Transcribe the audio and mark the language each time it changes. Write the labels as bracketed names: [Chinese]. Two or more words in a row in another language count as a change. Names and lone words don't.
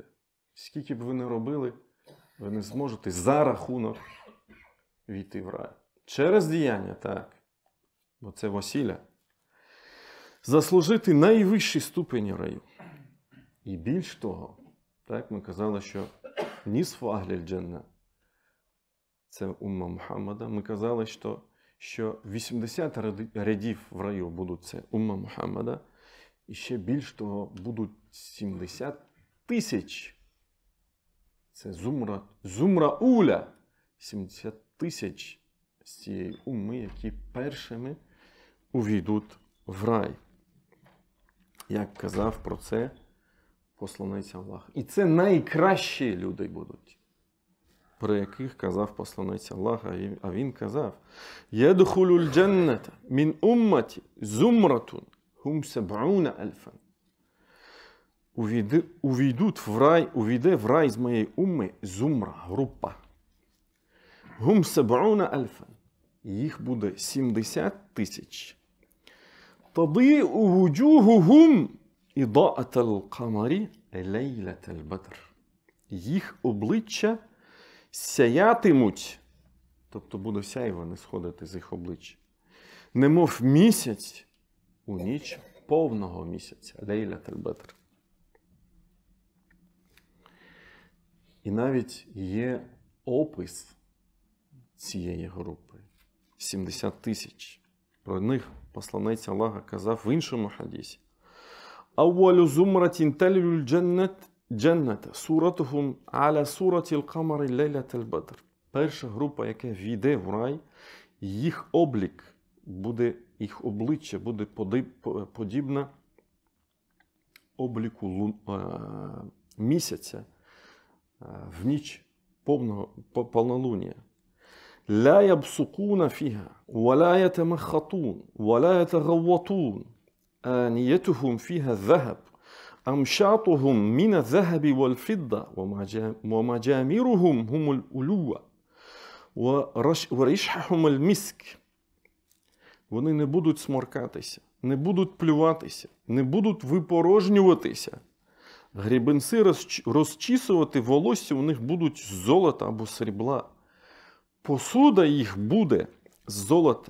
[Ukrainian] Скільки б ви не робили, ви не зможете за рахунок війти в рай. Через діяння, так. Бо це весілля. Заслужити найвищі ступені раю. І більш того, так, ми казали, що [Arabic] نصف أهل الجنة [Ukrainian] – це умма Мухаммада. Ми казали, що 80 рядів в раю будуть це умма Мухаммада. І ще більш того, будуть 70 тисяч. Це [Arabic] زمرة أولى. [Ukrainian] 70 тисяч з цієї умми, які першими увійдуть в рай. Як казав про це посланець Аллаха. І це найкращі люди будуть, про яких казав посланець Аллаха. А він казав: [Arabic] «يدخل الجنة من أمتي زمرة هم سبعون ألفا». [Ukrainian] Увійде в рай з моєї умми зумра, група. [Arabic] هم سبعون ألفا. [Ukrainian] Їх буде 70 тисяч. [Arabic] تضيء وجوههم إضاءة القمر ليلة البدر. [Ukrainian] Їх обличчя сяятимуть, тобто буде сяйво не сходити з їх обличчя, немов місяць у ніч повного місяця, [Arabic] ليلة البدر. [Ukrainian] І навіть є опис цієї групи. 70 тисяч. Про них посланець Аллаха казав в іншому хадісі. [Arabic] «أول زمرة تلج الجنة صورتهم على صورة القمر ليلة البدر». [Ukrainian] Перша група, яка війде в рай, їх обличчя буде подібне обліку місяця в ніч повнолуння. [Arabic] لا يبصقون فيها ولا يتمخطون ولا يتغوطون آنيتهم فيها الذهب أمشاطهم من الذهب والفضة ومجامرهم هم الألوة ورشحهم المسك. [Ukrainian] Вони не будуть сморкатися, не будуть плюватися, не будуть випорожнюватися. Гребенці розчісувати волосся у них будуть з золота або срібла. Посуда їх буде з золота.